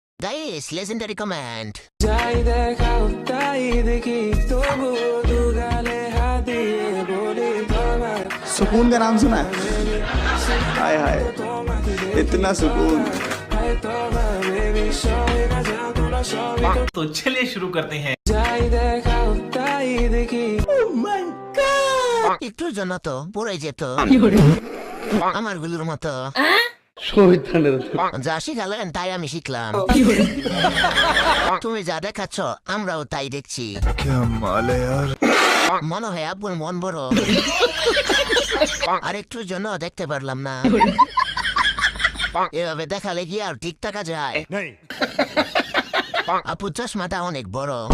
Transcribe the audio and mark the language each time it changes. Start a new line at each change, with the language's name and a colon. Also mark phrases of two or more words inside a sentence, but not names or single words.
English: Guys, legendary comment.
Bangla: যাই দেখাও তাই দেখি তবু দুগালে হাত দিয়ে বলি তোমার
Hindi: सुकून का नाम सुना है? हाय हाय इतना सुकून।
Bangla: তোমার বেবি সবাই না জানো তোরা সবাই
Hindi: तो चलिए शुरू करते हैं।
Bangla: যাই দেখাও তাই দেখি একটুর জন্য তো পড়ে যেত আমার গুলোর মতো যা শিখালেন তাই আমি শিখলাম তুমি যা দেখাচ্ছ আমরাও তাই দেখছি মনে হয় আব্বুর মন বড় আর একটুর জন্য দেখতে পারলাম না এভাবে দেখালে কি আর ঠিক থাকা যায় আপু চশমাটা অনেক বড়